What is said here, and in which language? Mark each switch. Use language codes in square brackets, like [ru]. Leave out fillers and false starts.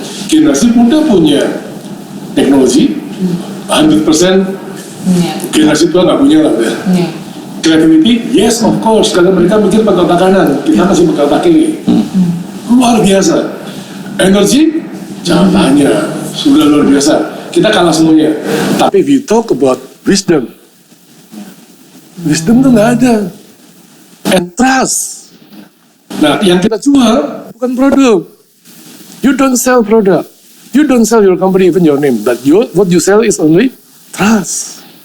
[id] Generasi muda punya teknologi, 100%. Generasi tua nggak punya lah ya. [en] Creativity, yes of course, [id] karena mereka mikir pakai otak kanan, kita masih pakai otak kiri. Luar biasa. Energi, jangan tanya, sudah luar biasa. Kita kalah semuanya. [en] Tapi we talk about wisdom. [id] Wisdom tuh nggak ada. [en] And trust. [id] Nah, yang kita jual bukan produk. [en] You don't sell product. You don't sell your company even your name. But what you sell is only trust.